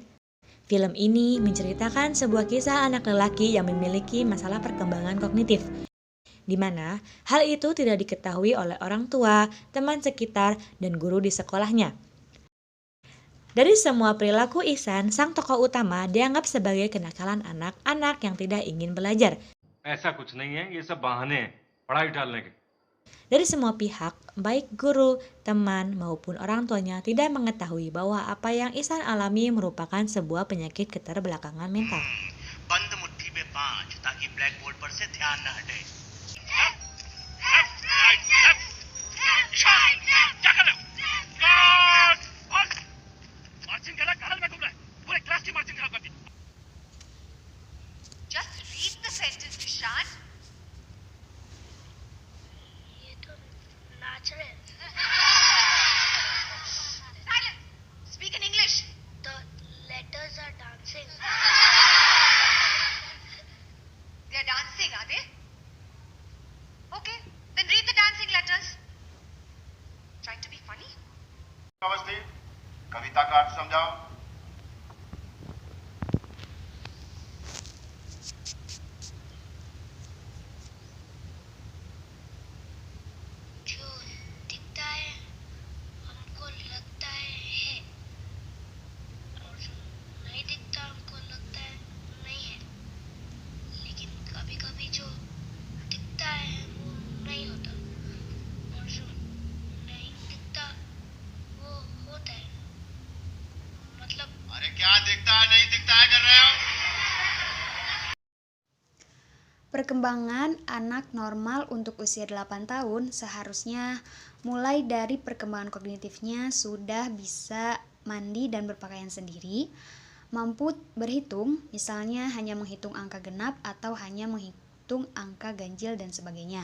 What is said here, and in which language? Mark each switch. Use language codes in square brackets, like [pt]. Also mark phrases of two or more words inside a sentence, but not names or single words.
[id] Film ini menceritakan sebuah kisah anak lelaki yang memiliki masalah perkembangan kognitif, di mana hal itu tidak diketahui oleh orang tua, teman sekitar, dan guru di sekolahnya. Dari semua perilaku Ihsan, sang tokoh utama dianggap sebagai kenakalan anak-anak yang tidak ingin belajar. [hi] ऐसा कुछ नहीं है, ये सब बहाने हैं पढ़ाई टालने के. [id] Dari semua pihak, baik guru, teman, maupun orang tuanya tidak mengetahui bahwa apa yang Ihsan alami merupakan sebuah penyakit keterbelakangan mental. [hi] बंद मुट्ठी में 5 ताकि ब्लैक बोर्ड पर से ध्यान न हटे. क्या कर रहे हो? मार्चिंग गला काल में घूम रहा है. पूरे क्लास की मार्चिंग खराब कर दी. [en] Just read the sentence, Ishan. [hi] ये तो नाच रहे हैं. [en] Silence. Speak in English. The letters are dancing. They are dancing, are they? Okay, then read the dancing letters. Trying to be funny? [hi] अवस्थी कविता का अर्थ समझाओ. जो दिखता है हमको लगता है और जो नहीं दिखता हमको लगता है नहीं है. लेकिन कभी कभी जो दिखता है वो नहीं होता और जो नहीं दिखता वो होता है. मतलब अरे क्या दिखता है नहीं दिखता है कर रहे हो? [id] Perkembangan anak normal untuk usia 8 tahun seharusnya mulai dari perkembangan kognitifnya sudah bisa mandi dan berpakaian sendiri, mampu berhitung, misalnya hanya menghitung angka genap atau hanya menghitung angka ganjil dan sebagainya.